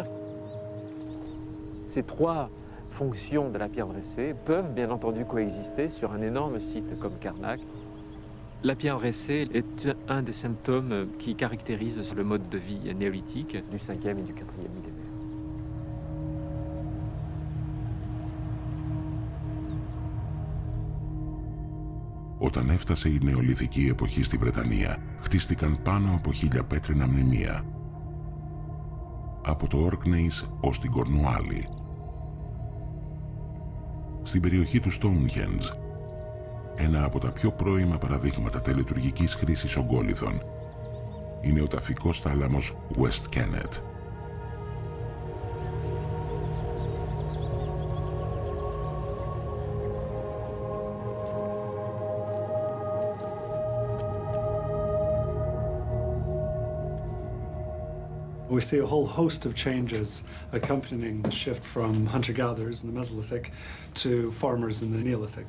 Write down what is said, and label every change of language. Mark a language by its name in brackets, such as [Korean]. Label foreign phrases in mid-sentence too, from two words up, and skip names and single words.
[French] Ces trois fonctions de la pierre dressée peuvent bien entendu coexister sur un énorme site comme Karnak. La pierre dressée est un des symptômes qui caractérisent le mode de vie néolithique du 5e et du 4e millénaire. [Greek] Όταν έφτασε η νεολιθική εποχή στη Βρετανία, χτίστηκαν πάνω από 1.000 πέτρινα μνημεία. Από το Όρκνεϊς ως την Κορνουάλη. Στην περιοχή του Stonehenge, Ένα από τα πιο πρώιμα παραδείγματα τελετουργικής χρήσης ογκόλιθων είναι ο ταφικός θάλαμος West Kennet. [English] We see a whole host of changes accompanying the shift from hunter-gatherers in the Mesolithic to farmers in the Neolithic.